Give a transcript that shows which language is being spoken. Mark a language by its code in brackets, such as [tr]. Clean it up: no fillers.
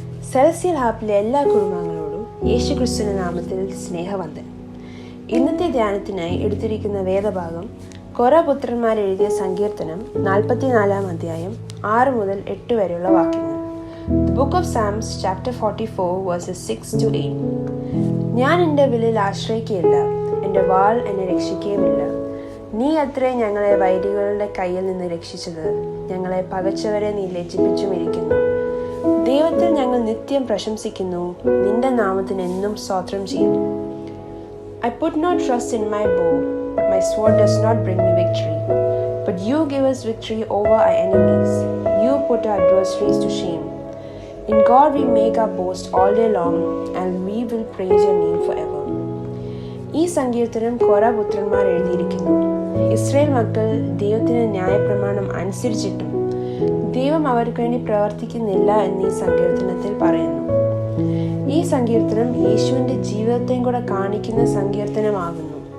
[ml] Celestial ഹാപ്പിലെ എല്ലാ കുടുംബാംഗങ്ങളോടും യേശുക്രിസ്തുവിന്റെ നാമത്തിൽ സ്നേഹവന്ദനം. ഇന്നത്തെ ധ്യാനത്തിനായി എടുത്തിരിക്കുന്ന വേദഭാഗം കോരപുത്രന്മാരെഴുതിയ സങ്കീർത്തനം 44 അധ്യായം 6 മുതൽ 8 വരെയുള്ള വാക്യങ്ങൾ. [en] The book of Psalms chapter 44 verses 6 to 8. [ml] ഞാൻ എൻ്റെ വില്ലിൽ ആശ്രയിക്കുകയില്ല, എൻ്റെ വാൾ എന്നെ രക്ഷിക്കുകയുമില്ല. നീ അത്രേ ഞങ്ങളെ വൈരികളുടെ കയ്യിൽ നിന്ന് രക്ഷിച്ചത്, ഞങ്ങളെ പകച്ചവരെ നീ ലജ്ജിപ്പിച്ചുമിരിക്കുന്നു. ദൈവത്തിൽ ഞങ്ങൾ നിത്യം പ്രശംസിക്കുന്നു, നിന്റെ നാമത്തിന് എന്നും സ്തോത്രം ചെയ്യുന്നു. [en] I put no trust in my bow, my sword does not bring me victory, but you give us victory over our enemies. You put our adversaries to shame. In God we make our boast all day long, and we will praise your name forever. [ml] ഈ സങ്കീർത്തനം കോരപുത്രന്മാർ എഴുതിയിരിക്കുന്നു. Israel മക്കൾ ദൈവത്തിന് ന്യായപ്രമാണം അനുസരിച്ചിട്ടും ദൈവം അവർക്ക് വേണ്ടി പ്രവർത്തിക്കുന്നില്ല എന്ന് ഈ സങ്കീർത്തനത്തിൽ പറയുന്നു. ഈ സങ്കീർത്തനം യേശുവിൻ്റെ ജീവിതത്തെയും കൂടെ കാണിക്കുന്ന സങ്കീർത്തനമാകുന്നു.